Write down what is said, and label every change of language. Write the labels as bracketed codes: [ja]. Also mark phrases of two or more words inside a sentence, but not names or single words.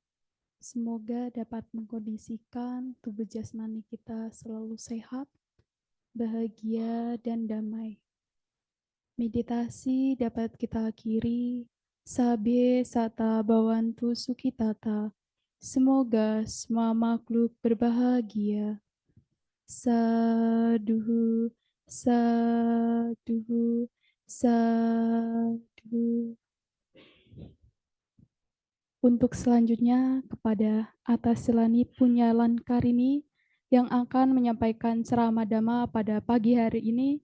[id] semoga dapat mengkondisikan tubuh jasmani kita selalu sehat, bahagia, dan damai. Meditasi dapat kita akhiri. [pi] Sabe sata bawantu sukitata. [id] Semoga semua makhluk berbahagia. [pi] saduhu, saduhu, saduhu. [id] Untuk selanjutnya kepada Atas Silani Punyalan Karini yang akan menyampaikan ceramah Dhamma pada pagi hari ini.